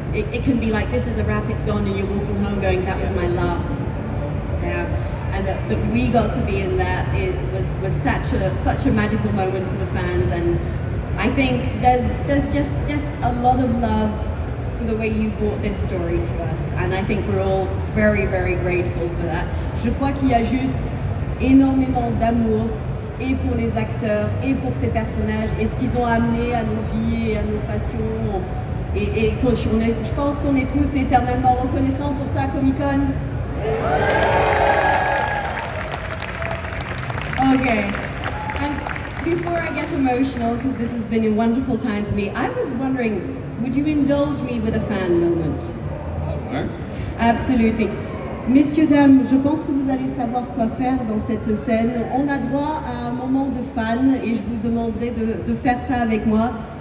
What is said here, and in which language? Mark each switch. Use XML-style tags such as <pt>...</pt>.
<en>It can be like, this is a wrap, it's gone, and you're walking home going, that was my last down. And that we got to be in that, it was such a magical moment for the fans, and I think there's just a lot of love for the way you brought this story to us, and I think we're all very, very grateful for that.</en> <fr>Je crois qu'il y a juste énormément d'amour, et pour les acteurs, et pour ces personnages, et ce qu'ils ont amené à nos vies, et à nos passions, et je pense qu'on est tous éternellement reconnaissants pour ça, Comic-Con.</fr> <en>Okay, and before I get emotional, because this has been a wonderful time for me, I was wondering, would you indulge me with a fan moment? Sure. Absolutely.</en> <fr>Messieurs, dames, je pense que vous allez savoir quoi faire dans cette scène. On a droit à un moment de fan et je vous demanderai de faire ça avec moi.</fr>